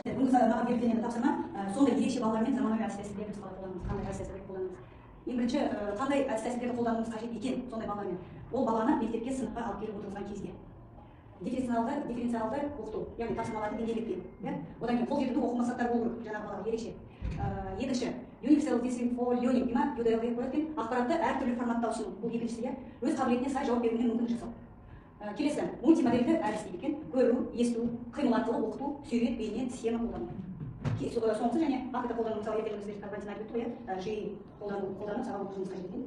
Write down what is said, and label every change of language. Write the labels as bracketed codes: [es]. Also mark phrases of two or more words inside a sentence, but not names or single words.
[kk] Бүгін маған берілген енді тапсырма сондай ерекше балалармен заманауи әдіс-тәсілдерді қалай қолданамыз, қандай әдіс-тәсілдерді қолданамыз. Ең бірінші қандай әдіс-тәсілдерді қолдануымыз қажет екен сондай балалармен. Ол баланы мектепке, сыныпқа алып келіп отырғызған кезде. Дифференциалды оқыту, яғни тапсырмаларды деңгейлетпеу. Одан кейін қолжетімді оқу мақсаттары болу керек, жаңағы балаға ерекше. Екінші, [en] universal design for learning, [kk] UDL деп қоятын ақпаратты әртүрлі форматта ұсыну. Бұл екіншісі, өз қабілетіне сай жауап беруіне мүмкіндік жасау. Келесі, мультимодельді әдіс дейді екен, көру, есту, қимыл арқылы оқыту, сюжет, бейне, схема қолдану. Соңғысы және ақыта қолдану, мысалы ертеңімізде Валентин айтып өтті, жиі қолданып сабақ оқушымыз қажет екен.